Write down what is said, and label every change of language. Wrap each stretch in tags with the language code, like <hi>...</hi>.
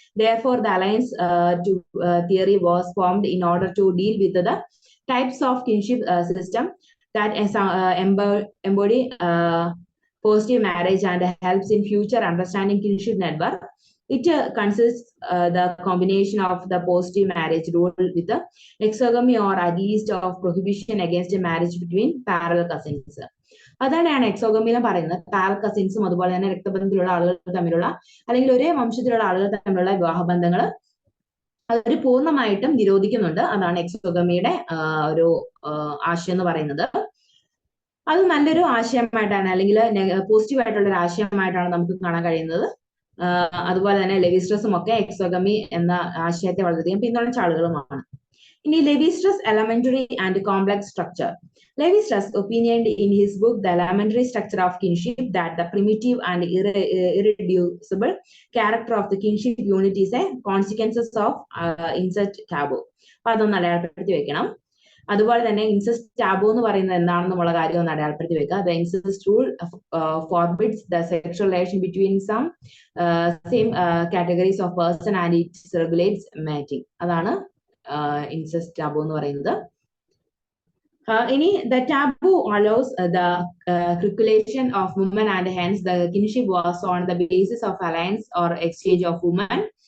<en>Therefore, the alliance theory was formed in order to deal with the types of kinship system that embody positive marriage and helps in future understanding kinship network. It consists the combination of the positive marriage rule with the exogamy or at least of prohibition against a marriage between parallel cousins.</en> <ml>അതാണ് exogamy എന്ന് പറയുന്നത്. Parallel കസിൻസും അതുപോലെ തന്നെ രക്തബന്ധത്തിലുള്ള ആളുകൾ തമ്മിലുള്ള അല്ലെങ്കിൽ ഒരേ വംശത്തിലുള്ള ആളുകൾ തമ്മിലുള്ള വിവാഹബന്ധങ്ങൾ അവർ പൂർണ്ണമായിട്ടും നിരോധിക്കുന്നുണ്ട്. അതാണ് എക്സോഗമിയുടെ ഒരു ആശയം എന്ന് പറയുന്നത്. അത് നല്ലൊരു ആശയമായിട്ടാണ് അല്ലെങ്കിൽ പോസിറ്റീവ് ആയിട്ടുള്ള ഒരു ആശയമായിട്ടാണ് നമുക്ക് കാണാൻ കഴിയുന്നത്. അതുപോലെ തന്നെ ലെവി-സ്ട്രസും ഒക്കെ എക്സോഗമി എന്ന ആശയത്തെ വളരെയധികം പിന്തുണച്ച ആളുകളുമാണ്. ഇനി levy-stress</ml> <en>elementary and complex structure. Levi-Strauss opinioned in his book The Elementary Structure of Kinship that the primitive and irreducible character of the kinship unit is a consequences of incest taboo.</en> <ml>അപ്പൊ അതൊന്ന് അടയാളപ്പെടുത്തി വെക്കണം. അതുപോലെ തന്നെ incest taboo എന്ന് പറയുന്നത് എന്താണെന്ന് ഉള്ള കാര്യം ഒന്ന് അടയാളപ്പെടുത്തി വെക്കുക.</ml> <en>The incest rule forbids the sexual relation between some same categories of person and it regulates mating.</en> <ml>അതാണ് incest taboo എന്ന് പറയുന്നത്.</ml> <en>ഇനി the taboo allows the calculation of women and hence the kinship was on the basis of alliance or exchange of women.</en>